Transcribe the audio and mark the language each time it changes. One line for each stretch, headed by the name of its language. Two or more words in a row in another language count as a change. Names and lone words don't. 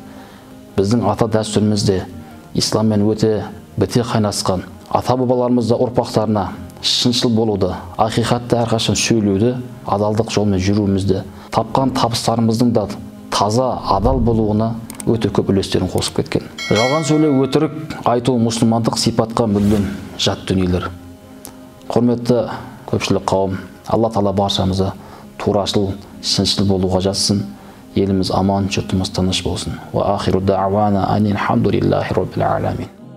Kazakh: Біздің ата дәстүрімізде исламмен өте біте қайнасқан, ата бабаларымыз да ұрпақтарына шыншыл болуды, ақиқатты әрқашан сөйлеуді, адалдық жолмен жүруімізді, тапқан табыстарымыздың да таза, адал болуына өте көп үлестерін қосып кеткен. Жалған сөйлеу, өтірік айту мұсылмандық сипатқа мүлдем жат дүниелер. Құрметті көпшілік қауым, Алла Тағала баршамызды турашыл, шыншыл болуға жазсын. Еліміз аман, жұртымыз тыныш болсын.
Arabic: وآخر دعوانا أن الحمد لله رب العالمين.